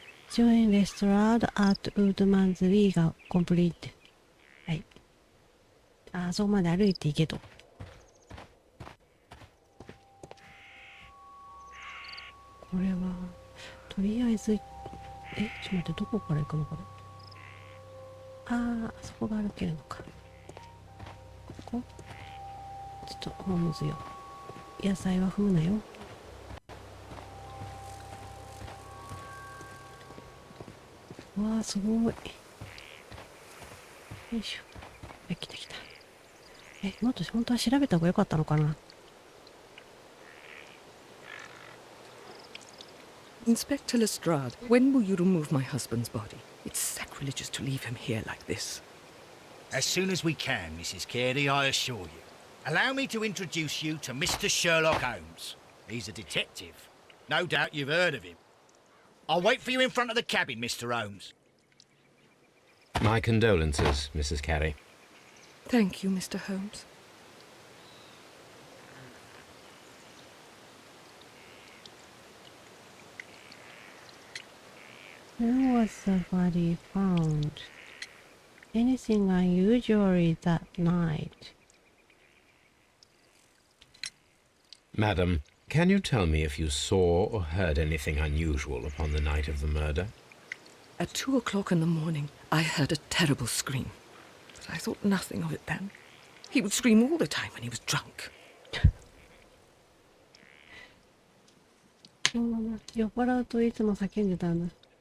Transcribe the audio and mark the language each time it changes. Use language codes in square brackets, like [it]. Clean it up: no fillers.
[en] Join restaurant at Woodman's Lee [ja] がコンプリート。はい。あそこまで歩いて行けと。これは、とりあえず、ちょっと待って、どこから行くのかな。あそこが歩けるのか。ここちょっと、ホームズよ。野菜は踏むなよ。わあ、すごい。よいしょ。来た来た。もっと本当は調べた方が良かったのかな。 [en] Inspector Lestrade, when will you remove my husband's body? It's sacrilegious to leave him here like this. As soon as we can, Mrs. Carey, I assure you. Allow me to introduce you to Mr. Sherlock Holmes. He's a detective. No doubt you've heard of him. I'll wait for you in front of the cabin, Mr. Holmes. My condolences, Mrs. Carey. Thank you, Mr. Holmes. When was the body found? Anything unusual that night? Madam, can you tell me if you saw or heard anything unusual upon the night of the murder? At 2 o'clock in the morning, I heard a terrible scream. But I thought nothing of it then. He would scream all the time when he was drunk. [ja] 酔っ払うといつも叫んでたんだ。